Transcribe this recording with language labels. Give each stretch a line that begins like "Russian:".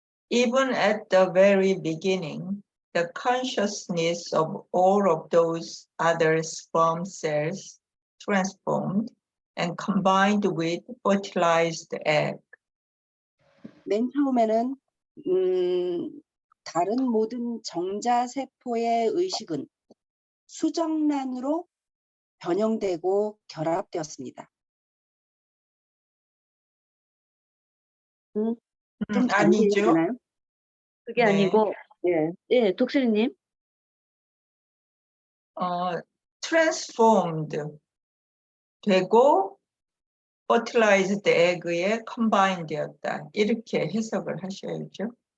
English: Even at the very beginning, the consciousness of all of those other sperm cells transformed and combined with fertilized egg.
Korean: 맨 처음에는 다른 모든 정자세포의 의식은 수정란으로 변형되고 결합되었습니다. 좀 아니죠. 되나요? 그게 네. 아니고, 예, 독수리님. transformed 되고
English: fertilized egg
Korean: 에 combine 되었다. 이렇게 해석을 하셔야죠.